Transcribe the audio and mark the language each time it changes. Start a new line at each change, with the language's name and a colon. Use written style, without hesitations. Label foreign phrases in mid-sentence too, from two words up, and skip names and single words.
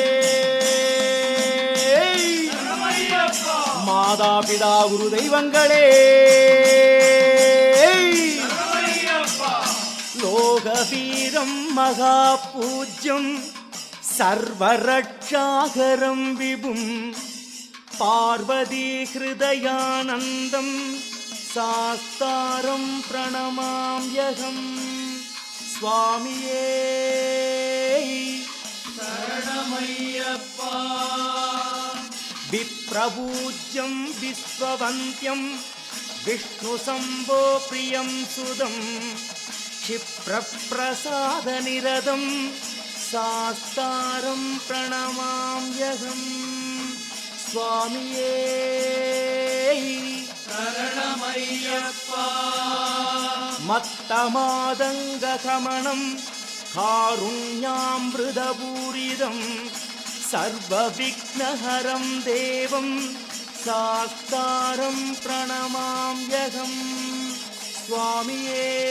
Tamil: மாதா பிதா குரு தெய்வங்களே
Sanskrit: लोकवीरम् महा पूज्यम् सर्वरक्षाकरम् विभुम् पार्वती हृदयानन्दम् शास्तारम् प्रणमाम्यहम् சுவாமியே
Tamil: சரணமையப்பா
Sanskrit: विप्रपूज्यम् विश्ववन्द्यम् विष्णु शम्भो प्रियम् सुतम् क्षिप्रप्रसाद निरदं सास्तारं प्रणमाम्यहम् स्वामिये
Tamil: சரணமையப்பா
Sanskrit: मत्तमादङ्गकमणं कारुण्यामृतपूरितं सर्वविघ्नहरं देवं सास्तारं प्रणमाम्यहम् स्वामिये